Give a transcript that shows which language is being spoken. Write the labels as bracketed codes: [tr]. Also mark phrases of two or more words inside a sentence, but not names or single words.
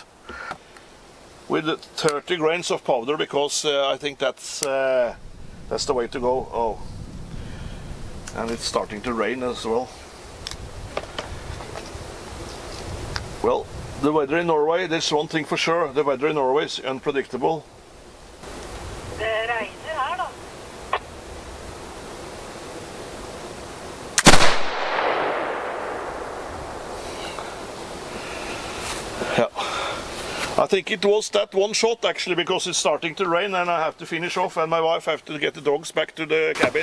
[en] With 30 grains of powder, because I think that's the way to go. Oh, and it's starting to rain as well. Well, the weather in Norway, there's one thing for sure, the weather in Norway is unpredictable. [no] Det regner her da. [en] Yeah. I think it was that one shot actually, because it's starting to rain and I have to finish off, and my wife have to get the dogs back to the cabin.